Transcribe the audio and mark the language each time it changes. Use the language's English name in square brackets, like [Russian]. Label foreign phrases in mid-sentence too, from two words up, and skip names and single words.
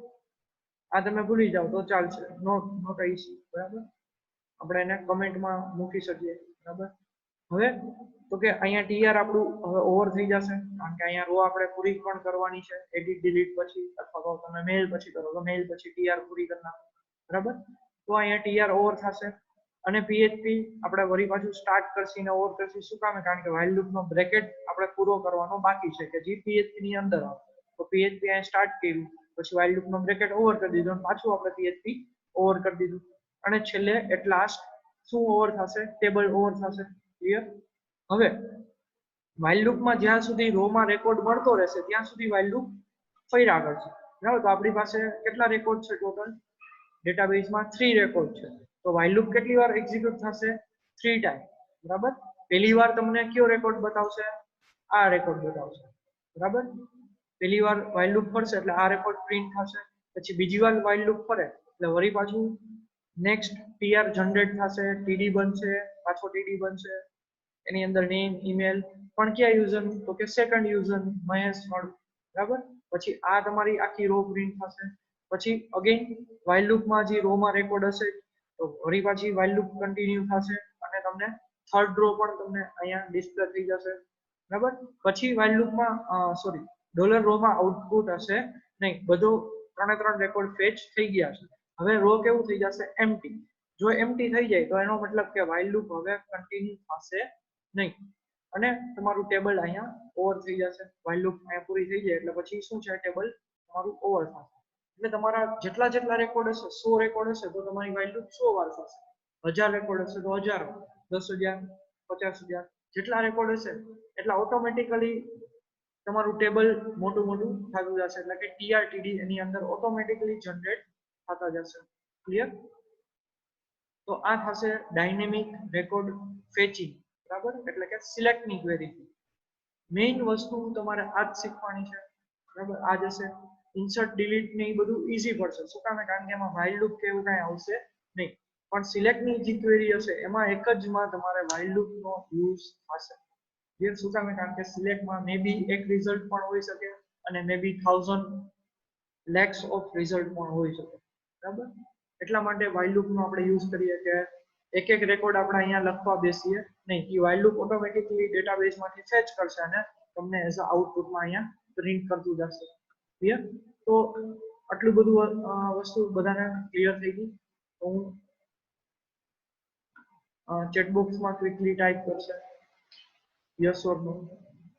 [Gujarati] આ તમે ભૂલી જાઓ તો ચાલશે [English] not issue [Gujarati] બરાબર આપણે એને કમેન્ટમાં મૂકી શકીએ બરાબર હવે તો કે અહીંયા tr આપણું હવે ઓવર થઈ જશે કારણ કે અહીંયા રો આપણે પૂરી પણ કરવાની છે [English] edit delete [Gujarati] પછી અથવા તો તમે મેલ પછી કરો તો મેલ પછી tr પૂરી કરી નાખો બરાબર તો અહીંયા tr ઓવર થશે અને PHP આપણે વળી પાછું સ્ટાર્ટ કરશી ને ઓવર કરશી શું કામ કારણ કે [English] while loop [Gujarati] નો બ્રેકેટ આપણે પૂરો કરવાનો બાકી છે કે જે PHP ની અંદર આવે તો PHP અહીંયા સ્ટાર્ટ કર્યું પછી [English] while loop [Gujarati] નો બ્રેકેટ ઓવર કરી દીધો અને પાછું આપણે PHP ઓવર કરી દીધું અને છેલ્લે [English] at last [Gujarati] શું ઓવર થશે [English] table over [Gujarati] થશે ક્લિયર હવે [English] while loop [Gujarati] માં જ્યાં સુધી રો માં રેકોર્ડ મળતો રહેશે ત્યાં સુધી [English] while loop [Gujarati] ફર્યા કરશે બરાબર તો આપણી પાસે કેટલા રેકોર્ડ છે [English] total database [Gujarati] માં 3 રેકોર્ડ છે તો [English] while loop [Gujarati] કેટલી વાર એક્ઝિક્યુટ થશે 3 ટાઈમ બરાબર પહેલી વાર તમને કયો રેકોર્ડ બતાવશે આ રેકોર્ડ બતાવશે બરાબર પહેલી વાર [English] while loop [Gujarati] ફરશે એટલે આ [English] record print [Gujarati] થશે પછી બીજી વાર [English] while loop [Gujarati] ફરે એટલે વળી પાછું [English] next tr [Gujarati] જનરેટ થશે td બનશે પાછો td બનશે એની અંદર [English] name email [Gujarati] પણ કયા યુઝર તો કે [English] second user [Gujarati] મહેશ વાળું બરાબર પછી આ તમારી આખી રો પ્રિન્ટ થશે પછી [English] again while loop [Gujarati] માં જે રો માં રેકોર્ડ હશે તો વળી પાછી [English] while loop [Gujarati] કન્ટિન્યુ થશે અને તમને [English] third row [Gujarati] પણ તમને અહીંયા ડિસ્પ્લે થઈ જશે બરાબર પછી [English] while loop [Gujarati] માં [English] sorry $row [Gujarati] માં આઉટપુટ હશે નહીં બધો 3 [English] record fetch [Gujarati] થઈ ગયા છે હવે રો કેવું થઈ જશે એમ્પ્ટી જો એમ્પ્ટી થઈ જાય તો એનો મતલબ કે [English] while loop [Gujarati] હવે કન્ટિન્યુ થશે નહીં અને તમારું ટેબલ અહીંયા ઓવર થઈ જશે [English] while loop [Gujarati] અહીંયા પૂરી થઈ જાય એટલે પછી શું છે ટેબલ તમારું ઓવર થશે એટલે તમારા જેટલા રેકોર્ડ હશે 100 રેકોર્ડ હશે તો તમારી [English] while loop [Gujarati] 100 વાર થશે 1000 રેકોર્ડ હશે તો 1000 10,000 50,000 જેટલા રેકોર્ડ હશે એટલા ઓટોમેટિકલી તમારું ટેબલ મોટું મોટું થતું જશે એટલે કે TRTD એની અંદર ઓટોમેટિકલી જનરેટ થતા જશે ક્લિયર તો આ થશે [English] dynamic record fetching [Gujarati] બરાબર એટલે કે સિલેક્ટ ની ક્વેરી મેઇન વસ્તુ તમારે આ જ શીખવાની છે બરાબર આ જશે [English] insert delete [Gujarati] ને એ બધું ઈઝી પડશે શું કામ કારણ કે એમાં [English] while loop [Gujarati] કે એવું કાંઈ આવશે નહીં પણ સિલેક્ટ ની જે ક્વેરી હશે એમાં એક જ માં તમારે [English] while loop [Gujarati] નો યુઝ થશે ક્લિયર શું કામ કારણ કે સિલેક્ટ માં [English] may be [Gujarati] એક રિઝલ્ટ પણ હોઈ શકે અને [English] may be 1000 lakhs of result [Gujarati] પણ હોઈ શકે બરાબર એટલા માટે [English] while loop [Gujarati] નો આપણે યુઝ કરીએ કે એક એક રેકોર્ડ આપણે અહીંયા લખવા બેસીએ નહીં એ [English] while loop [Gujarati] ઓટોમેટિકલી ડેટાબેઝ માંથી ફેચ કરશે અને તમને [English] as a [Gujarati] આઉટપુટમાં અહીંયા પ્રિન્ટ કરતું જશે ક્લિયર તો આટલું બધું વસ્તુ બધાને ક્લિયર થઈ ગઈ તો હું ચેટ બોક્સમાં [English] quickly type [Gujarati] કરશે [English] yes or no